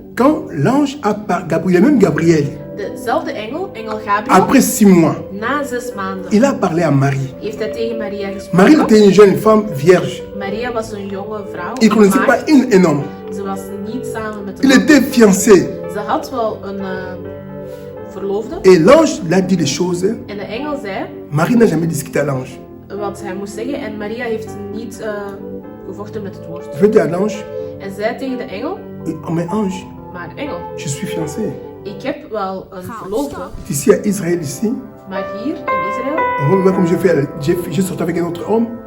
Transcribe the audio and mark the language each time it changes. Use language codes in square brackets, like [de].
[fr] quand l'ange a parlé, Gabriel, même Gabriel, [nl] dezelfde engel Gabriel, [fr] après 6 mois, [nl] na 6 maanden, [fr] il a parlé à Marie. [nl] heeft hij tegen Maria gesproken. [fr] Marie était une jeune femme vierge. [nl] Maria was een jonge vrouw. [fr] Il ne connaissait pas un homme. [nl] Ze was niet samen met [fr] Il [nl] een [fr] était fiancé. [nl] Ze had wel een verloofde. [fr] Et l'ange l'a dit des choses. [nl] En de engel zei [fr] Marie n'a jamais discuté à l'ange. [nl] wat hij moest zeggen. En Maria heeft niet gevochten met het woord. [fr] Je vais dire à l'ange: [nl] En zei tegen de engel: [fr] oh, mais ange, [nl] maar engel, [fr] je suis fiancé. [nl] ik heb wel een verloofde. [fr] Ici à Israël, ici, [nl] Maar hier in Israël [fr] moi, comme j'ai sorti avec un autre homme.